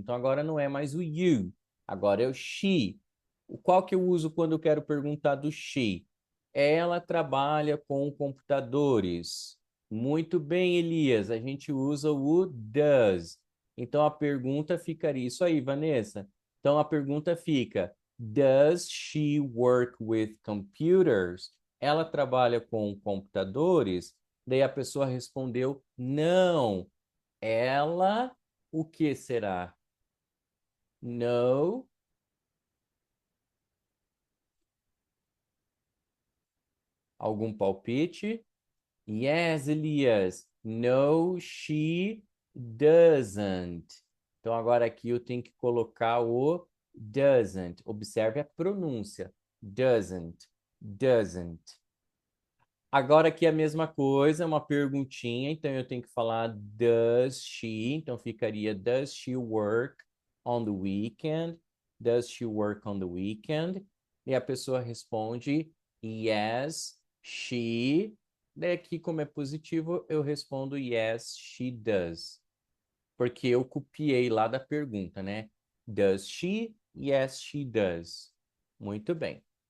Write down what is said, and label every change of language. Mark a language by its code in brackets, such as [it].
[pt] Então, agora não é mais o you. Agora é o she. O qual que eu uso quando eu quero perguntar do she? Ela trabalha com computadores. Muito bem, Elias. A gente usa o does. Então, a pergunta ficaria... Isso aí, Vanessa. Então, a pergunta fica... [en] Does she work with computers? [pt] Ela trabalha com computadores? Daí a pessoa respondeu: não. Ela, o que será? No. Algum palpite? Yes, Elias. [en] No, she doesn't. [pt] Então agora aqui eu tenho que colocar o doesn't. Observe a pronúncia. Doesn't. Doesn't. Agora aqui é a mesma coisa, uma perguntinha, então eu tenho que falar does she, então ficaria [en] does she work on the weekend? Does she work on the weekend? [pt] E a pessoa responde yes, she. Daí aqui, como é positivo, eu respondo [en] yes, she does. [pt] Porque eu copiei lá da pergunta, né? Does she? [en] Yes, she does. [pt] Muito bem.